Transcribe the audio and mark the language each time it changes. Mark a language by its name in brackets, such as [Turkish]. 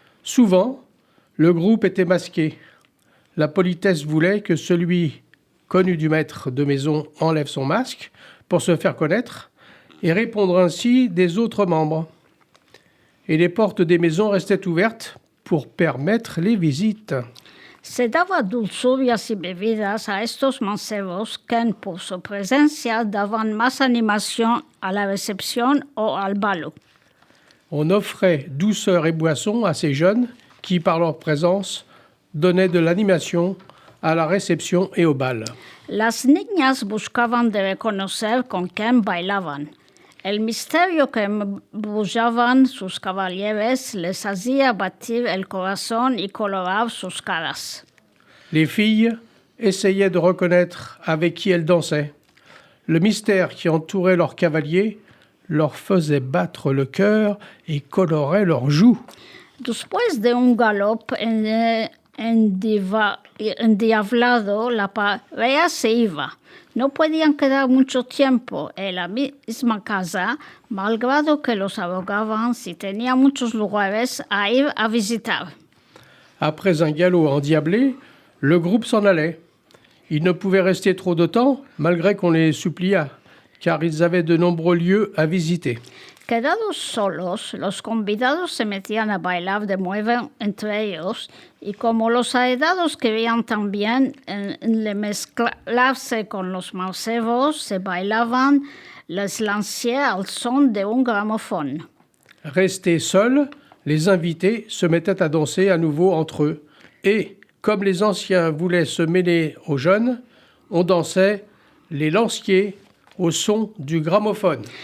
[French] Souvent, le groupe était masqué. La politesse voulait que celui connu du maître de maison enlève son masque pour se faire connaître et répondre ainsi des autres membres. Et les portes des maisons restaient ouvertes pour permettre les visites. [Ladino] Se daba dulzurias y bebidas a estos mancebos que por su presencia daban más animación a la recepción o al balo. [French] On offrait douceur et boissons à ces jeunes qui, par leur présence, donnaient de l'animation à la réception et au bal. [Ladino] Las niñas buscaban de reconocer con quién bailaban. El misterio que embrujaban sus caballeros les hacía batir el corazón y colorar sus caras. [French] Les filles essayaient de reconnaître avec qui elles dansaient. Le mystère qui entourait leurs cavaliers leur faisait battre le cœur et colorait leurs joues. [Ladino] Después de un galop endiablado, la pareja se iba. No podían quedar mucho tiempo en la misma casa, malgrado que los abogaban si tenía muchos lugares a ir a visitar. [French] Après un galop endiablé, le groupe s'en allait. Ils ne pouvaient rester trop de temps, malgré qu'on les suppliât, car ils avaient de nombreux lieux à visiter. [Ladino] Quedados solos, los convidados se metían a bailar de nuevo entre ellos y como los heredados querían también mezclarse con los mancebos, se bailaban les lanciers al son de un gramophone. [French] Restés seuls, les invités se mettaient à danser à nouveau entre eux. Et, comme les anciens voulaient se mêler aux jeunes, on dansait les lanciers au son du gramophone.